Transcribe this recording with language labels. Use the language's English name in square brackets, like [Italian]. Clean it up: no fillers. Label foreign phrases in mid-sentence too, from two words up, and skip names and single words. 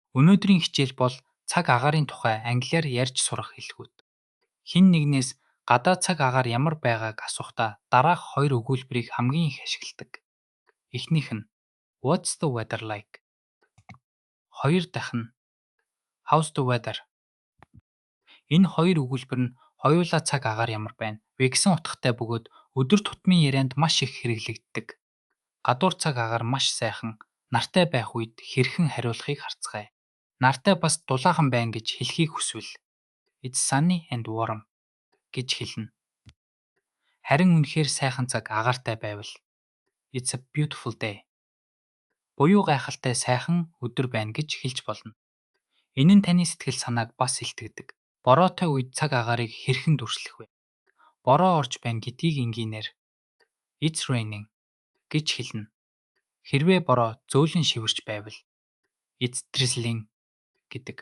[Mongolian] Өнөөдрийн хичээл бол цаг агаарын тухай англиар ярьж сурах хэлхүүд. Хэн нэгнээс гадаад цаг агаар ямар байгааг асуухдаа дараах хоёр өгүүлбэрийг хамгийн их ашигладаг. Эхнийх нь [English] What's the weather like? [Mongolian] Хоёр дахь нь [English] How's the weather? [Mongolian] Энэ хоёр өгүүлбэр нь хоёулаа цаг агаар ямар байна вэ гэсэн утгатай бөгөөд өдөр тутмын ярианд маш их хэрэглэгддэг. Гадуур цаг агаар маш сайхан, нартай байх үед хэрхэн хариулахыг харцгаая. Нартай бас дулаахан байна гэж хэлхийг хүсвэл [English] It's sunny and warm [Mongolian] гэж хэлнэ. Харин үнэхээр сайхан цаг агаартай байвал [English] It's a beautiful day. [Mongolian] Буюу гайхалтай сайхан өдөр байна гэж хэлж болно. Энэ нь таны сэтгэл санааг бас илтгэдэг. Бороотой үед цаг агаарыг хэрхэн дүрслэх вэ? Бороо орж байна гэдгийг энгийнээр [English] It's raining [Mongolian] гэж хэлнэ. Хэрвээ бороо зөөлөн шивэрч байвал [English] It's drizzling [Mongolian] гэдэг.